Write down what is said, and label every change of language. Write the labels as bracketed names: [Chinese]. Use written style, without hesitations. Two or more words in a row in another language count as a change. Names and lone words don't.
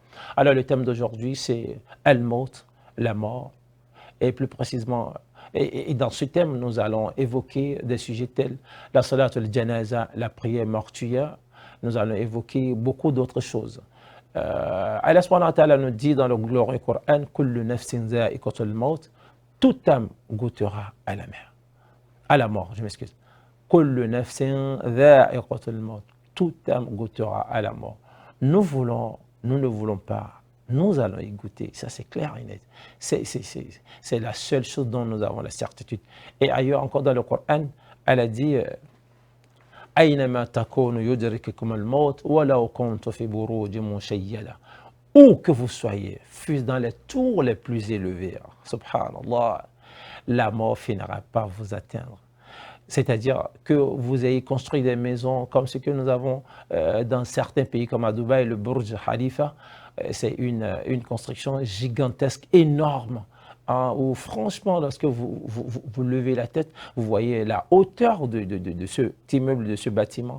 [French] Alors, le thème d'aujourd'hui, c'est Al-Maut, la mort, et plus précisément, et dans ce thème, nous allons évoquer des sujets tels la [Arabic] صلاة الجنازة, [French] la prière mortuaire. Nous allons évoquer beaucoup d'autres choses. Allah [Arabic] سبحانه وتعالى [French] nous dit dans le glorieux Coran, [Arabic] كل نفس ذائقة الموت, [French] toute âme goûtera à la mer, à la mort, je m'excuse. [Arabic] كل نفس ذائقة الموت, [French] toute âme goûtera à la mort. Nous ne voulons pas. Nous allons y goûter, ça c'est clair et net. C'est la seule chose dont nous avons la certitude. Et ailleurs encore dans le Coran, elle a dit [Arabic] أينما تكونوا يدرككم الموت ولو كنتم في بروج مشيدة. [French] Où que vous soyez, fût dans les tours les plus élevés, subhanallah, la mort finira par vous atteindre. C'est-à-dire que vous ayez construit des maisons comme ce que nous avons dans certains pays comme à Dubaï, le Burj Khalifa, c'est une construction gigantesque, énorme, hein, où franchement, lorsque vous levez la tête, vous voyez la hauteur de cet immeuble, de ce bâtiment.